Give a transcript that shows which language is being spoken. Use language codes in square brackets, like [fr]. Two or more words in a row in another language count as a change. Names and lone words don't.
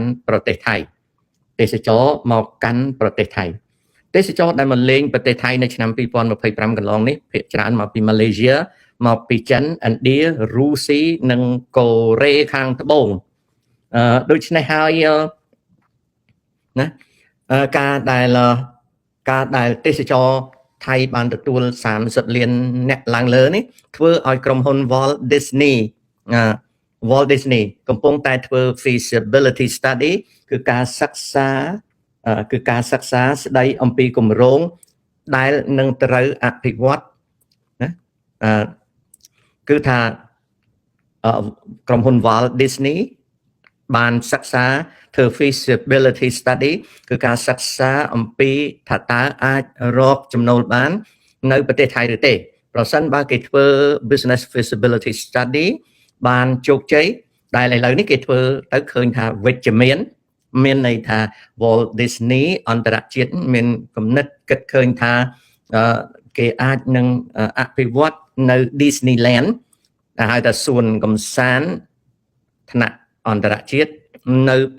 [km] ប្រទេសថៃទេសចរមកកាន់ប្រទេសថៃទេសចរដែលមកលេងប្រទេសថៃនៅឆ្នាំ2025កន្លងនេះភាគច្រើនមកពីម៉ាឡេស៊ីមកពីចិនឥណ្ឌារុស្ស៊ីនិងកូរ៉េខាងត្បូងដូច្នេះហើយណាការដែលទេសចរថៃបានទទួល30លានអ្នកឡើងលើនេះធ្វើឲ្យក្រុមហ៊ុន Walt Disney កំពុងតែធ្វើ [en] feasibility study [km] គឺការសិក្សាស្ដីអំពីគម្រោ ងដែលនឹងត្រូវអភិវឌ្ឍណាគឺថាក្រុមហ៊ុន Walt Disney បានសិក្សាធ្វើ [en] feasibility study [km] គឺការសិក្សាអំពីថាតើអាចរកចំណូលបាននៅប្រទេសថៃឬទេប្រសិនបើគេធ្វើ [en] business feasibility study [km] បានជោគជ័យដែលឥឡូវនេះគេធ្វើទៅឃើញថាវិជ្ជមានន័យថា Walt Disney អន្តរជាតិមានគំនិតគិតឃើញថាគេអាចនឹងអភិវឌ្ឍនៅ Disneyland ដែលហៅថាសួនកំសាន្តថ្នាក់អន្តរជាតិនៅប្រ